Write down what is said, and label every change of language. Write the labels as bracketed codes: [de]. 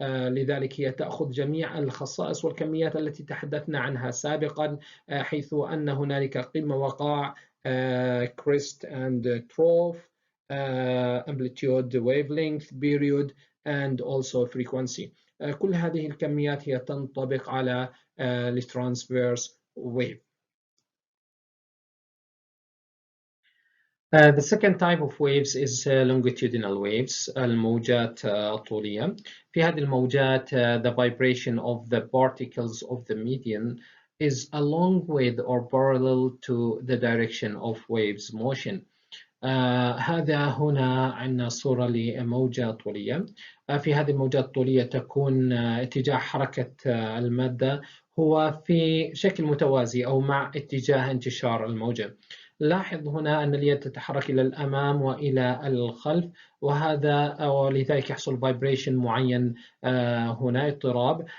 [ar] لذلك هي تأخذ جميع الخصائص والكميات التي تحدثنا عنها سابقا، حيث أن هنالك قمة وقاع [en] crest and trough, amplitude, wavelength, period and also frequency. [ar] كل هذه الكميات هي تنطبق على الترانسفيرس wave. [en] The second type of waves is longitudinal waves، [ar] الموجات الطولية. في هذه الموجات [en] the vibration of the particles of the medium is along with or parallel to the direction of waves motion. [ar] هذا هنا عندنا صورة لموجة طولية. في هذه الموجات الطولية تكون اتجاه حركة المادة هو في شكل متوازي أو مع اتجاه انتشار الموجة. لاحظ هنا أن اليد تتحرك إلى الأمام وإلى الخلف، وهذا ولذلك يحصل [en] vibration [ar] معين هنا اضطراب.